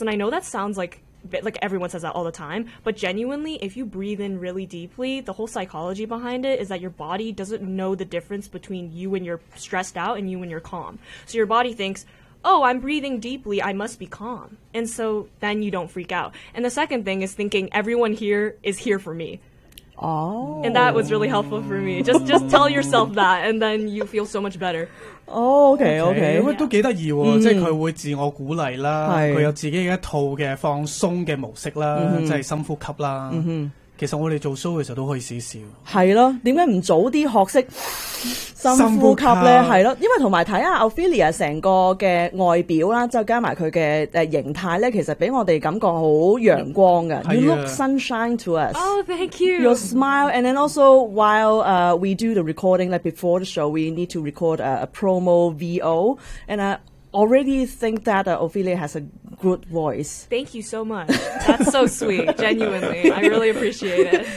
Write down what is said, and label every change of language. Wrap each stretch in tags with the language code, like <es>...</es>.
<en>And I know that sounds like everyone says that all the time, but genuinely, if you breathe in really deeply, the whole psychology behind it is that your body doesn't know the difference between you when you're stressed out and you when you're calm. So your body thinks, oh, I'm breathing deeply, I must be calm. And so then you don't freak out. And the second thing is thinking everyone here is here for me. Oh. And that was really helpful for me. Just tell yourself that, and then you feel so much better. Oh, okay.</en> <yue>咁都幾得意喎，即係佢會自我鼓勵啦，佢有自己一套嘅放鬆嘅模式啦，即係深呼吸啦。其實我哋做 show 嘅時候都可以試試。係咯，點解唔早啲學識深呼吸咧？係咯，因為同埋睇下 Ophelia 成個嘅外表啦，再加埋佢嘅形態咧，其實俾我哋感覺好陽光嘅。</yue> <en>You look sunshine to us. Oh, thank you. Your smile, and then also while we do the recording, like before the show, we need to record a promo VO, and already think that Ophelia has a good voice. Thank you so much. That's so sweet. Genuinely, I really appreciate it.</en>